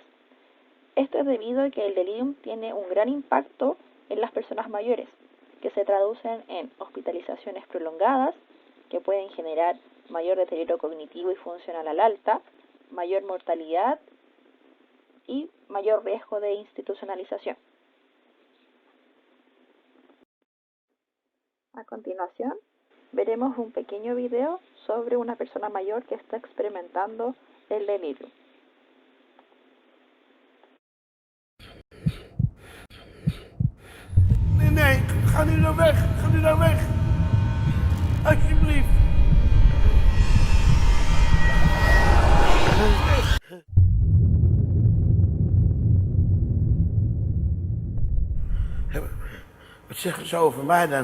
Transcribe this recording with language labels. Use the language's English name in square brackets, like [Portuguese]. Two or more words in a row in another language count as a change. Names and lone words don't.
[Spanish] Esto es debido a que el delirium tiene un gran impacto en las personas mayores, que se traducen en hospitalizaciones prolongadas, que pueden generar mayor deterioro cognitivo y funcional al alta, mayor mortalidad y mayor riesgo de institucionalización. A continuación, veremos un pequeño video sobre una persona mayor que está experimentando el delirio. [Dutch] Nee, ga nu nou weg. Ga nu nou weg. Alsjeblieft. Wat zeggen ze over mij dan?